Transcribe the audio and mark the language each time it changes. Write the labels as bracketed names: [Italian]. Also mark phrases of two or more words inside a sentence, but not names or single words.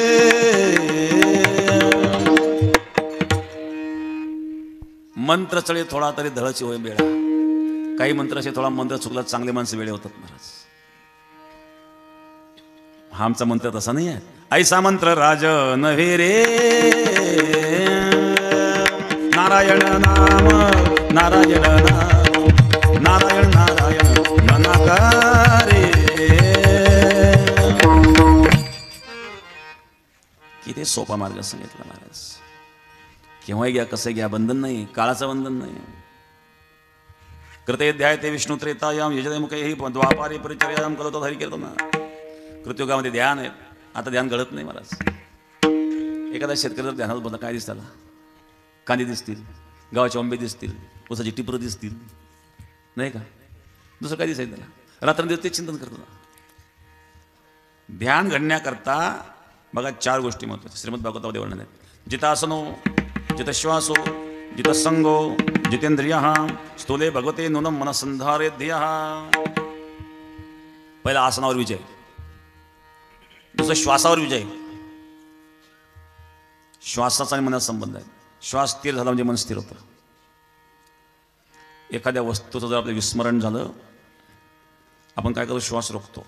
[Marathi] मंत्र चळे थोडा तरी धळची होय बेळा. काही मंत्र असे थोडा मंत्र चुकला चांगले माणसं वेळे होतात महाराज. आमचा मंत्र तसा नाही आहे. ऐसा मंत्र राज नव्हे रे, नारायण नाम नारायण नाम नारायण नारायण मनाकारे. किती सोपा मार्ग सांगितला महाराज. केव्हाही घ्या, कसं घ्या, बंधन नाही, काळाचं बंधन नाही. [Sanskrit] कृते ध्याय ते विष्णू त्रेतायाम यजते मुखे द्वापारी परिचर्याम [Marathi] करतो हरी कीर्तन. कृतयुगामध्ये ध्यान आहे, आता ध्यान घडत नाही महाराज. एखादा शेतकरी जर ध्यानात बघा काय दिसतं, कांदे दिसतील, गावाचे आंबे दिसतील, उसाची टिपरं दिसतील, नाही का, दुसरं काय दिसायचं त्याला. रात्रंदिवस ते चिंतन करतो. ध्यान घडण्याकरता बघा 4 गोष्टी महत्त्वाच्या श्रीमद भागवतामध्ये वर्णन आहेत. [Sanskrit] जितासनो जितश्वासो जितसंगो जितेंद्रियः स्थूले भगवते नूनं मनसंधारे ध्येयः. [Marathi] पहिला आसनावर विजय, दुसरं श्वासावर विजय. श्वासाचा आणि मनाचा संबंध आहे. श्वास स्थिर झाला म्हणजे मन स्थिर होतं. एखाद्या वस्तूचं जर आपलं विस्मरण झालं, आपण काय करतो, श्वास रोखतो.